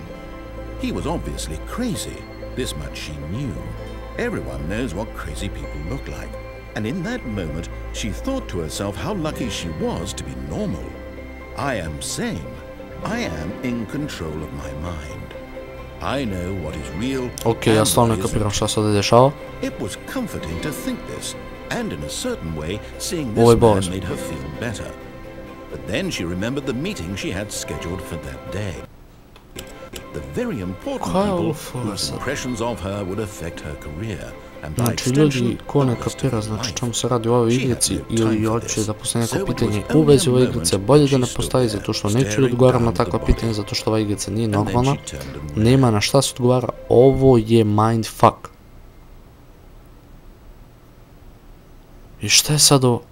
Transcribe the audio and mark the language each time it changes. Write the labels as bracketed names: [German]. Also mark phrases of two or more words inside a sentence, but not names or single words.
[English] He was obviously crazy. This much she knew. Everyone knows what crazy people look like. And in that moment, she thought to herself how lucky she was to be normal. I am sane. I am in control of my mind. I know what is real. [Bosnian] Okay, ja stvarno ne kapiram šta se ovdje dešava. [English] It was comforting to think this, and in a certain way, seeing this man made her feel better. But then she remembered the meeting she had scheduled for that day. The very important people whose impressions of her would affect her career. [Bosnian] Znači ljudi, ko ne kapira, znači čemu se radi u ovoj igrici ili hoće da postavi neko pitanje u vezi ove igrice, bolje da ne postavi zato što neću da odgovaram na takva pitanja zato što ova igrica nije normalna, nema na šta se odgovara, ovo je mindfuck. I šta je sad ovo?